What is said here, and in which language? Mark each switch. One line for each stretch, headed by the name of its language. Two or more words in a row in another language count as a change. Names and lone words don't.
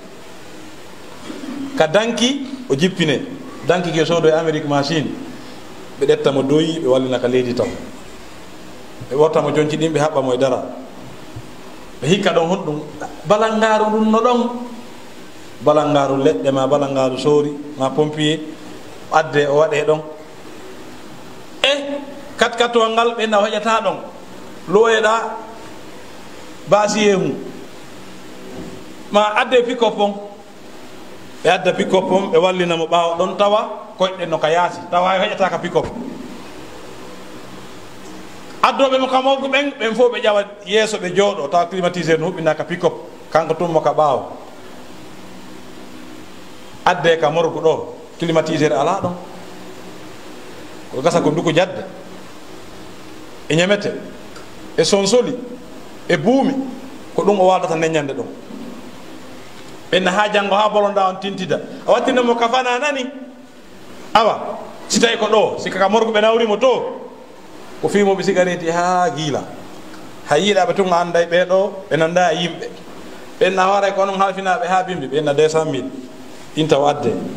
Fula: ka danki o jippine danki ke soodo e Amérique machine ɓe ɗettamo doyi ɓe wallina ka leydi taw ɓe ɓortamo jonci ɗin ɓe haɓɓamo e dara ɓe hikka ɗon honɗum balangaru ɗum no ɗon balangaru leɗɗe ma balangaru soori ma pompier adde o waɗe ɗon katkatowal ngal ɓenna o heƴata ɗon loyeɗa basiyemu ma adde pick-up on ɓe adda pick-up on ɓe wallinamo ɓaawa ɗon tawa koyɗen no ka yaasi tawa heƴata ka pick-up addoɓe mo ka morgu ɓen ɓen fof ɓe ƴawa yeeso ɓe jooɗo tawa climatiseur no huɓɓina ka pick-up kanko tummo ka ɓaawo adde ka morgu ɗo climatiseur ala ɗon ko gasa ko nduko jadde e ñamete e sonsoli e buumi ko ɗum o waldata neññande ɗon ɓenna ha janngo ha bolonda on tintida a wattinemo kafana nani awa si tawi ko ɗo si kaka morgo ɓe nawrimo to ko fimoɓe cigarette ha giila ha yiiɗaɓe tun anday ɓeɗo ɓe nanda e yimɓe ɓenna hooray ko onon halfinaɓe ha bimbi ɓenna 200 000 intaw adde